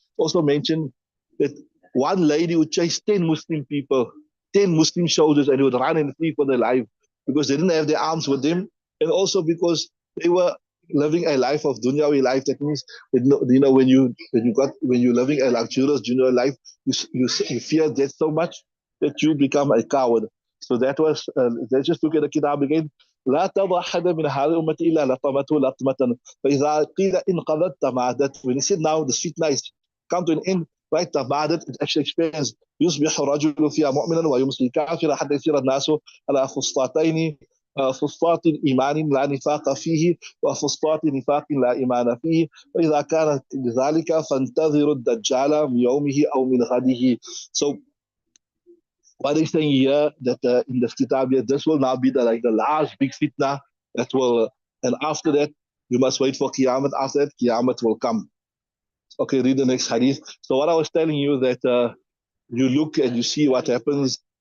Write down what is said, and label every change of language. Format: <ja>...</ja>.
<en>Also mentioned that one lady would chase 10 Muslim people, 10 Muslim soldiers, and they would run and flee for their life because they didn't have their arms with them, and also because they were living a life of dunyawi life. That means, when you're living a luxurious dunyawi life, you fear death so much that you become a coward. So that was, let's just look at the kitab again.</en> <ar>لا تضع أحد من هذه الأمة إلا لطمته لطمة فإذا قيل إن قضت تمادت.</ar> <en>When he said now the fitna is come to an end, right?</en> <ar>تمادت,</ar> <en>it actually explains</en> <ar>يصبح الرجل فيها مؤمنا ويمسي كافرا حتى يصير الناس على فسطاطين فسطاط إيمان لا نفاق فيه وفسطاط نفاق لا إيمان فيه وإذا كانت ذلك فانتظروا الدجال من يومه أو من غده.</ar> <en>So what is saying here that in the kitab here, this will now be the last big fitna that will, and after that, you must wait for Qiyamah. After that, Qiyamah will come. Okay, read the next hadith. So what I was telling you that you look and you see what happens.</en>